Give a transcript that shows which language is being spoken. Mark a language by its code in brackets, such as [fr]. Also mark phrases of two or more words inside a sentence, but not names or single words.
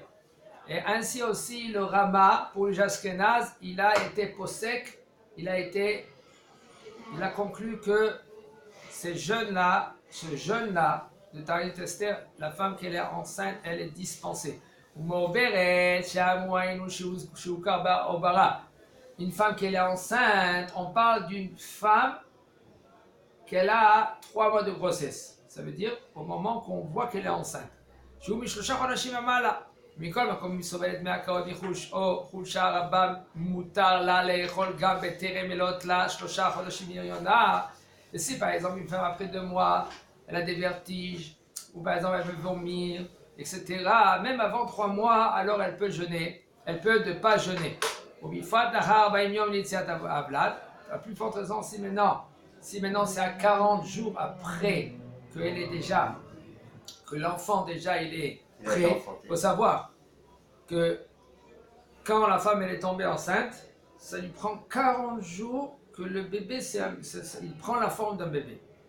[fr] Et ainsi aussi, le Rama, pour le Ashkenaz, il a été posek, il a conclu que ce jeûne-là, de Ta'anit Esther, la femme qui est enceinte, elle est dispensée. Une femme qui est enceinte, on parle d'une femme qu'elle a 3 mois de grossesse. Ça veut dire au moment qu'on voit qu'elle est enceinte. [he] מכל מקום היא סובלת מהקאות ניחוש או חולשה רבה, מותר לה לאכול גם בטרם מלאת לה 3 חודשים הריונה. [fr] Et si par exemple une femme après 2 mois, elle a des vertiges, ou par exemple elle veut vomir, etc., même avant 3 mois, alors elle peut jeûner, elle peut ne pas jeûner. La plus forte raison, si maintenant c'est à 40 jours après qu'elle est déjà, que l'enfant déjà il est prêt, il faut savoir que quand la femme elle est tombée enceinte, ça lui prend 40 jours que le bébé, il prend la forme d'un bébé.